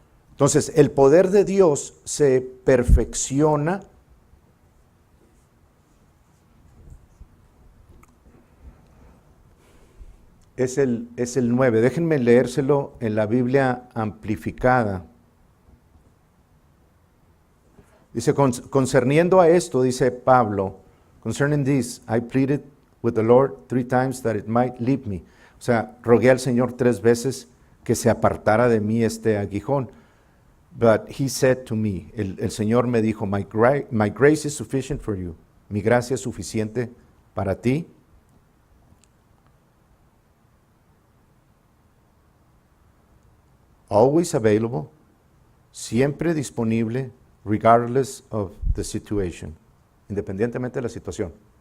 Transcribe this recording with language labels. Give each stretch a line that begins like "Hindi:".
Spanish: Entonces, el poder de Dios se perfecciona es el 9. Déjenme leérselo en la Biblia amplificada.
English: Dice, concerniendo a esto, dice Pablo, concerning this, I pleaded with the Lord 3 times that it might leave me.
Spanish: O sea, rogué al Señor 3 veces que se apartara de mí este aguijón.
English: But he said to me, el Señor me dijo, my grace is sufficient for you.
Spanish: Mi gracia es suficiente para ti.
English: Always available, siempre disponible, regardless of the situation, independientemente de la situación.